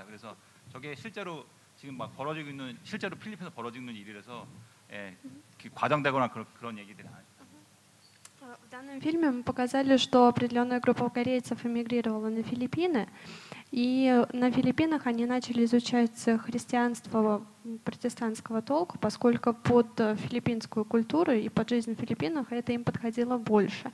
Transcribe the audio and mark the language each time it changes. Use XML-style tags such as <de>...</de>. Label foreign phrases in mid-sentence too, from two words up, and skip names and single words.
<ko>그래서 저게 실제로 지금 막 벌어지고 있는 실제로 필리핀에서 벌어지고 있는 일이라서 과장되거나 그런 얘기들이 아니에요.</ko> <ru>В данном фильме мы показали, что определенная группа корейцев эмигрировала на Филиппины, и на Филиппинах они начали изучать христианство протестантского толка, поскольку под филиппинскую культуру и под жизнь в Филиппинах это им подходило больше.</ru>